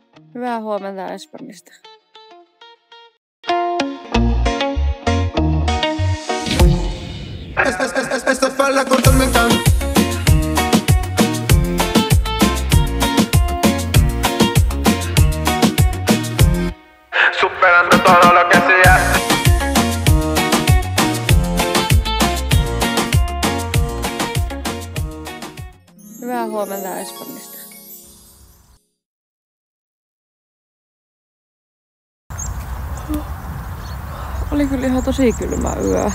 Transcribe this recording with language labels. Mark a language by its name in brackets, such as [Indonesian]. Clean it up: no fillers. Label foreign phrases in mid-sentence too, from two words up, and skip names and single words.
[Finnish] Hyvää huomenta Espanjasta. [Spanish] Esta falda corta me encanta. Superando todo lo que hacía. [Finnish] Hyvää huomenta Espanjasta. Oli kyllä ihan tosi kylmä yö.